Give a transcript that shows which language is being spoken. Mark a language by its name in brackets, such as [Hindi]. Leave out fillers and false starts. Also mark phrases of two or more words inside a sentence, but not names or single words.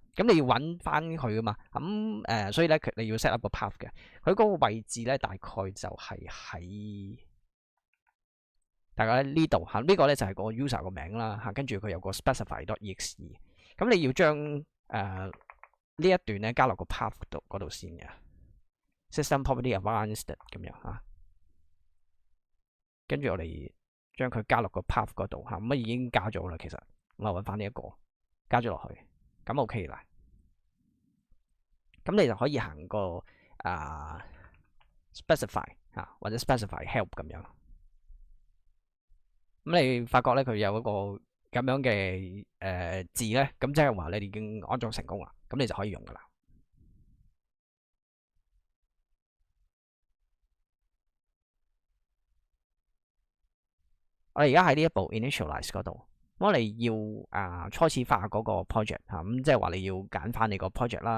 [Cantonese] 咁你要揾翻佢噶嘛？咁所以咧，你要 [English] set up [Cantonese] 個 path 嘅。佢嗰個位置咧，大概就係喺大家呢度嚇，呢個咧就係個 user 個名啦嚇，跟住佢有個 specify.exe， 咁你要將呢一段咧加落個 path 嗰度先嘅 [English] system property advanced [Cantonese] 咁樣嚇，跟住我哋將佢加落個 path 嗰度嚇，咁已經加咗啦，其實我揾翻呢一個加咗落去，咁 OK 啦，咁你就可以行個specify 嚇或者 [English] specify help [Cantonese] 咁樣。咁你發覺咧，佢有一個咁樣嘅字咧，咁即係話你已經安裝成功啦，咁你就可以用噶啦。我哋而家喺呢一步 initialize 嗰度，我哋要初始化嗰個 project 嚇，咁即係話你要揀翻你個 project 啦。